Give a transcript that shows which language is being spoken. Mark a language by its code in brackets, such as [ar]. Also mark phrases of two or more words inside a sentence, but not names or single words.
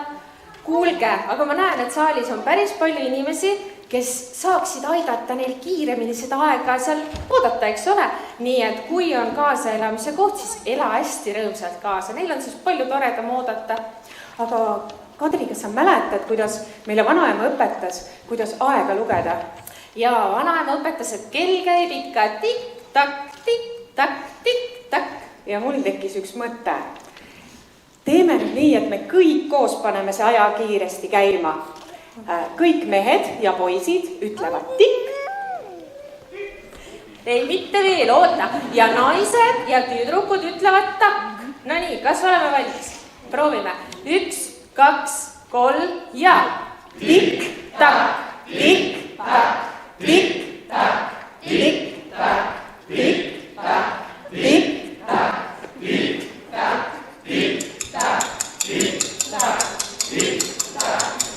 [et] Kuulge, aga ma näen, et saalis on päris palju inimesi, kes saaksid aidata neil kiiremini seda aega seal oodata, eks ole? Nii et kui on kaasaelamise koht, siis ela hästi rõõmsalt kaasa. Neil on siis palju toredam oodata. Aga Kadri, kas sa mäletad, kuidas meile vanaema õpetas, kuidas aega lugeda? Ja vanaema õpetas, et kell käib ikka tikk-takk, tikk-takk, tikk-takk. Ja mul tekkis üks mõte. Teeme nüüd nii, et me kõik koos paneme see aja kiiresti käima. Kõik mehed ja poisid ütlevad tikk. Ei, mitte veel, oota. Ja naised ja tüdrukud ütlevad takk. No nii, kas oleme valmis? Proovime. 1, 2, 3 ja tikk-takk, tikk-takk, tikk-takk, tikk-takk, tikk-takk, tikk-takk, tikk-takk, tikk-takk, tikk-takk, tikk-takk.